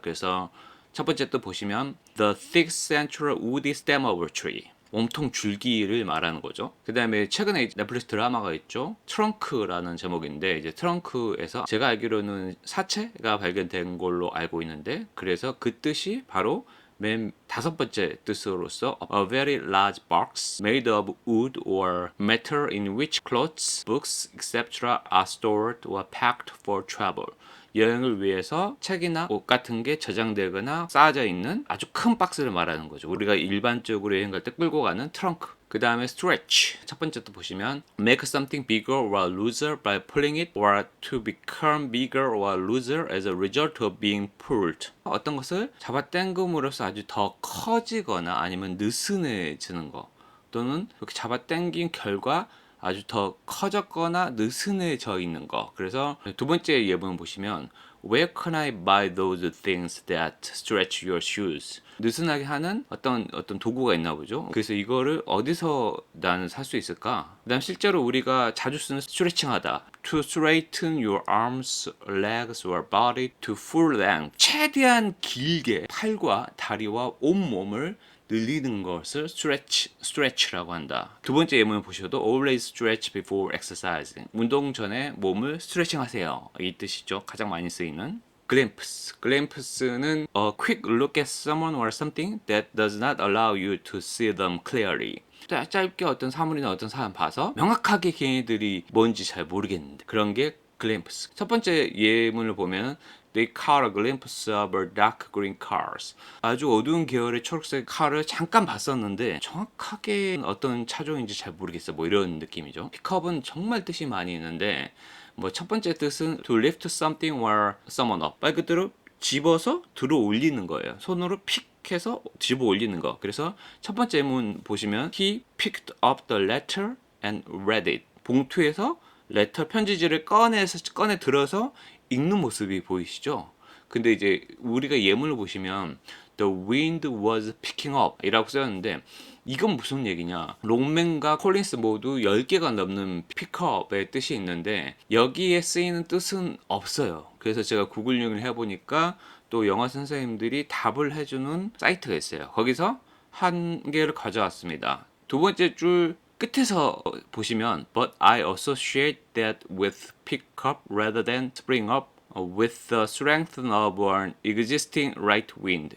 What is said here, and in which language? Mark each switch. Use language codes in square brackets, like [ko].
[ko] 그래서 첫 번째 뜻 보시면 [en] the thick central woody stem of a tree. [ko] 몸통 줄기를 말하는 거죠. 그 다음에 최근에 넷플릭스 드라마가 있죠. 트렁크라는 제목인데 이제 트렁크에서 제가 알기로는 사체가 발견된 걸로 알고 있는데 그래서 그 뜻이 바로 맨 다섯 번째 뜻으로서 [en] a very large box made of wood or metal in which clothes, books, etc. are stored or packed for travel. [ko] 여행을 위해서 책이나 옷 같은 게 저장되거나 쌓아져 있는 아주 큰 박스를 말하는 거죠. 우리가 일반적으로 여행 갈 때 끌고 가는 트렁크. 그 다음에 stretch. 첫 번째 또 보시면 [en] make something bigger or looser by pulling it or to become bigger or looser as a result of being pulled. [ko] 어떤 것을 잡아 당김으로써 아주 더 커지거나 아니면 느슨해지는 거 또는 이렇게 잡아 당긴 결과 아주 더 커졌거나 느슨해져 있는 거. 그래서 두 번째 예문 보시면 [en] Where can I buy those things that stretch your shoes? [ko] 느슨하게 하는 어떤 도구가 있나 보죠. 그래서 이거를 어디서 나는 살 수 있을까? 그다음 실제로 우리가 자주 쓰는 스트레칭하다. [en] To straighten your arms, legs or body to full length. [ko] 최대한 길게 팔과 다리와 온몸을 늘리는 것을 stretch라고 한다. 두 번째 예문을 보셔도 [en] always stretch before exercising. [ko] 운동 전에 몸을 스트레칭 하세요. 이 뜻이죠. 가장 많이 쓰이는. [en] glimpse는 a quick look at someone or something that does not allow you to see them clearly. [ko] 짧게 어떤 사물이나 어떤 사람 봐서 명확하게 걔네들이 뭔지 잘 모르겠는데 그런 게 glimpse. 첫 번째 예문을 보면 [en] They caught a glimpse of our dark green cars. [ko] 아주 어두운 계열의 초록색 카를 잠깐 봤었는데 정확하게 어떤 차종인지 잘 모르겠어. 뭐 이런 느낌이죠. 픽업은 정말 뜻이 많이 있는데 뭐 첫 번째 뜻은 [en] to lift something or someone up. [ko] 말 그대로 집어서 들어 올리는 거예요. 손으로 픽 해서 집어 올리는 거. 그래서 첫 번째 문 보시면 [en] He picked up the letter and read it. [ko] 봉투에서 레터 편지지를 꺼내 들어서 읽는 모습이 보이시죠? 근데 이제 우리가 예문을 보시면 [en] The wind was picking up [ko] 이라고 써였는데 이건 무슨 얘기냐? 롱맨과 콜린스 모두 10개가 넘는 픽업의 뜻이 있는데 여기에 쓰이는 뜻은 없어요. 그래서 제가 구글링을 해보니까 또 영어 선생님들이 답을 해주는 사이트가 있어요. 거기서 한 개를 가져왔습니다. 두 번째 줄 끝에서 보시면 [en] But I associate that with pick up rather than spring up with the strength of an existing right wind.